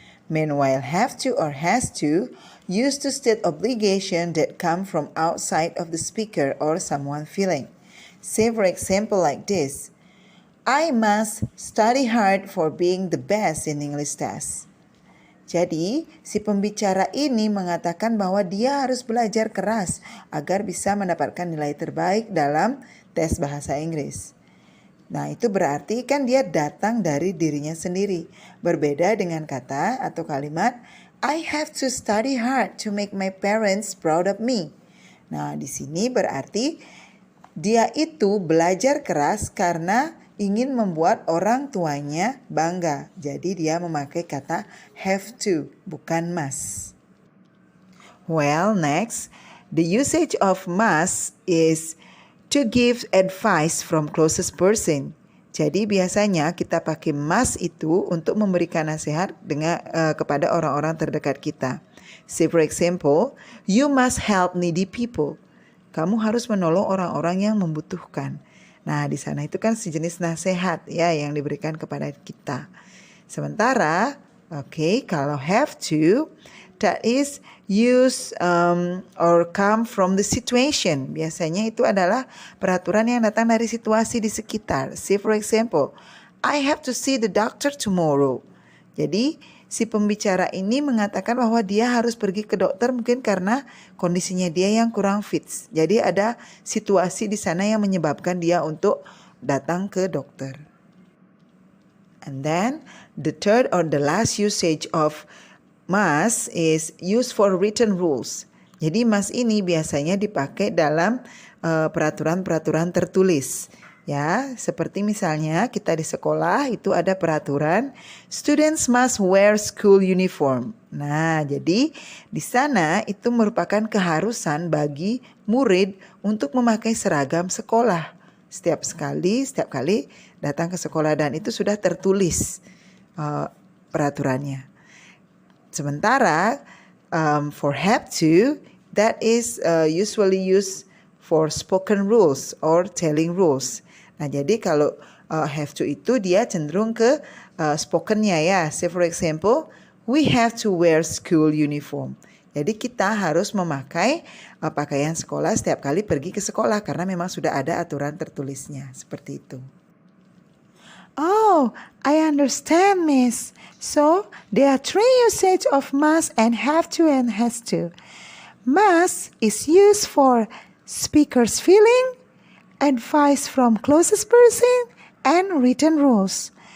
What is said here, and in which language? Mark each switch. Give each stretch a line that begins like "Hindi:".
English: Meanwhile, have to or has to used to state obligation that come from outside of the speaker or someone feeling. Say for example like this, I must study hard for being the best in English test.
Indonesian: Jadi, si pembicara ini mengatakan bahwa dia harus belajar keras agar bisa mendapatkan nilai terbaik dalam tes bahasa Inggris. Nah, itu berarti kan dia datang dari dirinya sendiri. Berbeda dengan kata atau kalimat,
English: I have to study hard to make my parents proud of me.
Indonesian: Nah, di sini berarti dia itu belajar keras karena ingin membuat orang tuanya bangga. Jadi dia memakai kata have to, bukan must.
English: Well, next, the usage of must is to give advice from closest person.
Indonesian: Jadi biasanya kita pakai must itu untuk memberikan nasihat kepada orang-orang terdekat kita.
English: Say for example, you must help needy people.
Indonesian: Kamu harus menolong orang-orang yang membutuhkan. Nah, di sana itu kan sejenis nasihat ya yang diberikan kepada kita. Sementara, kalau
English: have to, that is use or come from the situation.
Indonesian: Biasanya itu adalah peraturan yang datang dari situasi di sekitar.
English: Say for example, I have to see the doctor tomorrow.
Indonesian: Jadi si pembicara ini mengatakan bahwa dia harus pergi ke dokter mungkin karena kondisinya dia yang kurang fit. Jadi ada situasi di sana yang menyebabkan dia untuk datang ke dokter.
English: And then the third or the last usage of must is used for written rules.
Indonesian: Jadi must ini biasanya dipakai dalam peraturan-peraturan tertulis. Ya, seperti misalnya kita di sekolah itu ada peraturan
English: students must wear school uniform.
Indonesian: Nah, jadi di sana itu merupakan keharusan bagi murid untuk memakai seragam sekolah. Setiap kali datang ke sekolah dan itu sudah tertulis peraturannya. Sementara
English: for have to, that is usually used for spoken rules or telling rules.
Indonesian: Nah, jadi kalau have to itu dia cenderung ke spokennya ya.
English: Say for example, we have to wear school uniform.
Indonesian: Jadi kita harus memakai pakaian sekolah setiap kali pergi ke sekolah karena memang sudah ada aturan tertulisnya. Seperti itu.
English: Oh, I understand, Miss. So, there are three usage of must and have to and has to. Must is used for speaker's feeling, advice from closest person, and written rules.